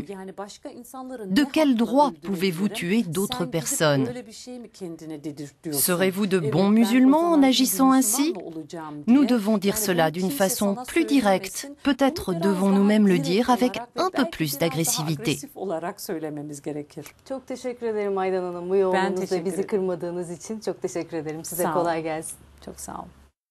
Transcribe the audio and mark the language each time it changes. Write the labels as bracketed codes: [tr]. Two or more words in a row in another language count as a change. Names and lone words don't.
[fr] De quel droit pouvez-vous tuer d'autres personnes? Serez-vous de bons musulmans en agissant ainsi? Nous devons dire cela d'une façon plus directe. Peut-être devons-nous même le dire avec un peu plus d'agressivité. » [tr] Çok teşekkür ederim Aydan Hanım. Bu yolunuzda bizi kırmadığınız için çok teşekkür ederim. Size kolay gelsin. Çok sağ olun.